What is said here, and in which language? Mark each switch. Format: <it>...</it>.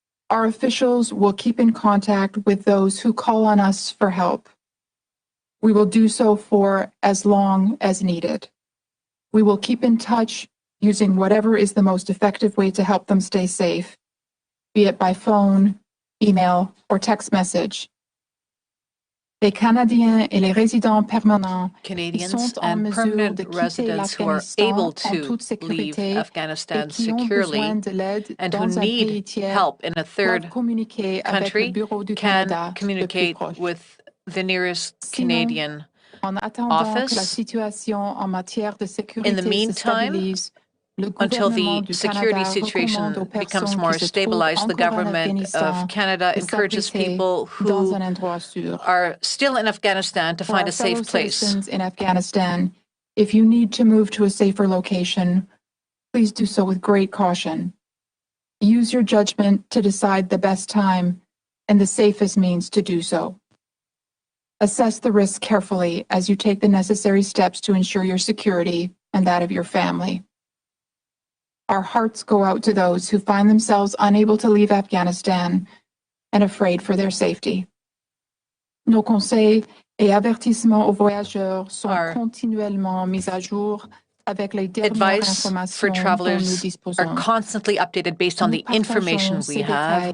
<en>Our officials will keep in contact with those who call on us for help. We will do so for as long as needed. We will keep in touch using whatever is the most effective way to help them stay safe, be it by phone, email, or text message.</en> <fr>Les Canadiens et les résidents permanents</fr> <en>Canadians and permanent residents who are able to leave Afghanistan securely and who need help in a third country can communicate with the nearest Canadian office. In the meantime, until the security situation becomes more stabilized, the Government of Canada encourages people who are still in Afghanistan to find a safe place. In Afghanistan, if you need to move to a safer location, please do so with great caution. Use your judgment to decide the best time and the safest means to do so. Assess the risk carefully as you take the necessary steps to ensure your security and that of your family. Our hearts go out to those who find themselves unable to leave Afghanistan and afraid for their safety.</en> <fr>Nos conseils et avertissements aux voyageurs sont continuellement mis à jour avec les dernières informations</fr> <en>for travelers are constantly updated based on the information we have.</en>